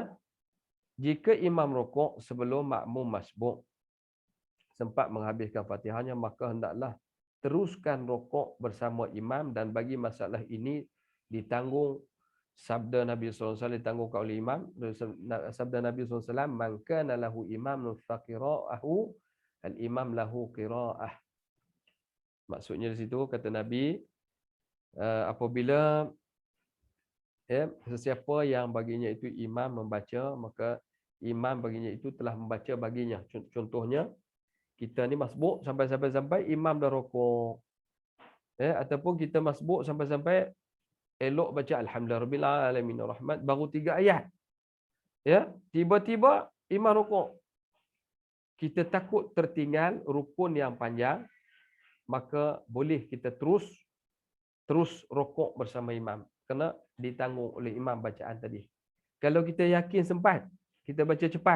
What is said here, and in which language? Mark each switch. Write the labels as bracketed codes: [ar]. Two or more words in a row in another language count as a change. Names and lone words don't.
[ms] Jika imam rukuk sebelum makmum masbuk sempat menghabiskan Fatihahnya, maka hendaklah teruskan rukuk bersama imam, dan bagi masalah ini ditanggung sabda Nabi SAW, ditanggung oleh imam. Sabda Nabi SAW, [ar] من كان له إمام فقراءة الإمام له قراءة. [ms] Maksudnya di situ kata Nabi, apabila sesiapa yang baginya itu imam membaca, maka imam baginya itu telah membaca baginya. Contohnya, kita ni masbuk sampai imam dah rukuk. Ataupun kita masbuk sampai elok baca [ar] الحمد لله رب العالمين الرحمن, [ms] baru 3 ayat. Tiba-tiba imam rukuk. Kita takut tertinggal rukun yang panjang, maka boleh kita terus rukuk bersama imam. Kena ditanggung oleh imam bacaan tadi. Kalau kita yakin sempat, kita baca cepat.